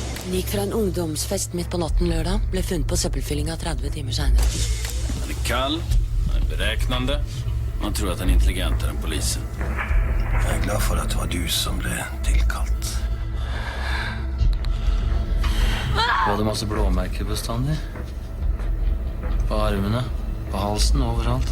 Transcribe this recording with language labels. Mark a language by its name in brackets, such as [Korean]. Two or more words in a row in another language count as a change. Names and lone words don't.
[Norwegian] Den gikk fra en ungdomsfest midt på natten lørdag, ble funnet på søppelfyllinga 30 timer senere. [Swedish] Han är kall, han är beräknande. Man tror att han är intelligentare än polisen. Jag är glad för att det var du som blev tillkallt. Du hade masse blåmärken bestandig. På armarna, på halsen, överallt.